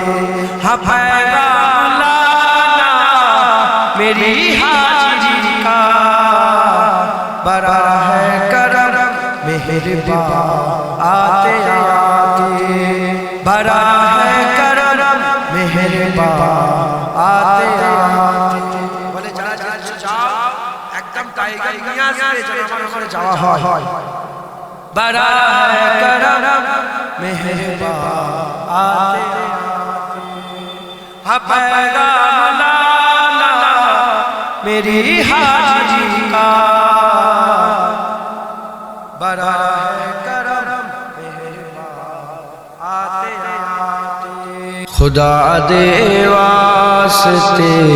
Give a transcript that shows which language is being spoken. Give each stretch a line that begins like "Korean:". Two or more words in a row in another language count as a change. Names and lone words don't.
Urdu: ہاں پیغام لانا میری حاجی کا بڑا ہے کرم مہربان آتے آتے بڑا ہے کرم مہربان آتے آتے بولے جانا جاؤ
Bangla: একদম টাইগার নিয়ে আসবে যেন আমার যাওয়া হয়
Urdu: بڑا ہے کرم مہربان آتے آتے ہاں پیغام لانا میری حاجی کا بڑا ہے کرم مہربان آتے آتے
Punjabi: خدا دے واسطے